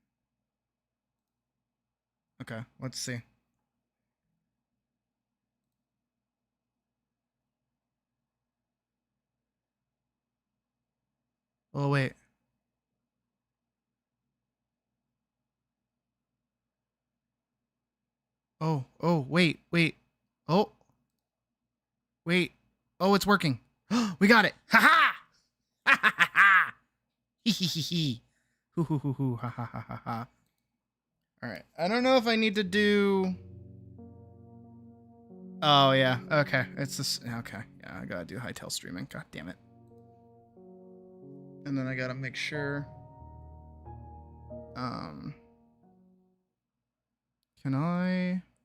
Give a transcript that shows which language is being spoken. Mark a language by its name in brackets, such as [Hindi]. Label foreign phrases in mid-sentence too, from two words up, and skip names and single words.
[English] Okay, let's see. Oh, wait. Oh, wait. Oh. Wait. Oh, it's working. We got it. Ha ha! Ha ha ha ha! Hee hee hee hee. Hoo hoo hoo hoo. Ha ha ha ha ha. Alright. I don't know if I need to do... Oh, yeah. Okay. It's this... Okay. Yeah, I gotta do hightail streaming. God damn it. And then I gotta make sure... Can I...